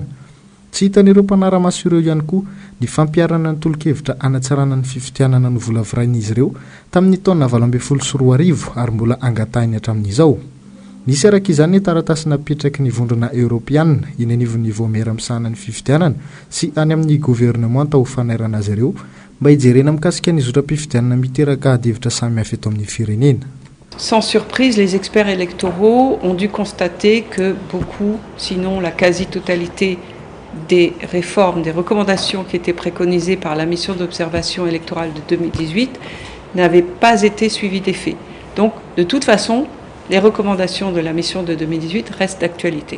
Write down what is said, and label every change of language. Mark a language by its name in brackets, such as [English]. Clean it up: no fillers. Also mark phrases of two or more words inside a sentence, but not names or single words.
[Malagasy] Tsy hitan'ireo mpanara-maso ireo ihany koa ny fampiarana ny tolokevitra anatsarana ny fifidianana no volavarain'izy ireo tamin'ny taona 2024 ary mbola angatahiny hatramin'izao. Nisy araka izany ny taratasy napetraky ny vondrona Europeanina iny anivon'ny voamera misahana ny fifidianana sy any amin'ny gouvernemanta ho fanairana azy ireo mba hijerena mikasika ny zotram-pifidianana miteraka adevitra samihafa eto amin'ny firenena. [French] Sans surprise, les experts électoraux ont dû constater que beaucoup, sinon la quasi-totalité des réformes, des recommandations qui étaient préconisées par la mission d'observation électorale de 2018 n'avaient pas été suivies d'effet. Donc, de toute façon, les recommandations de la mission de 2018 restent d'actualité.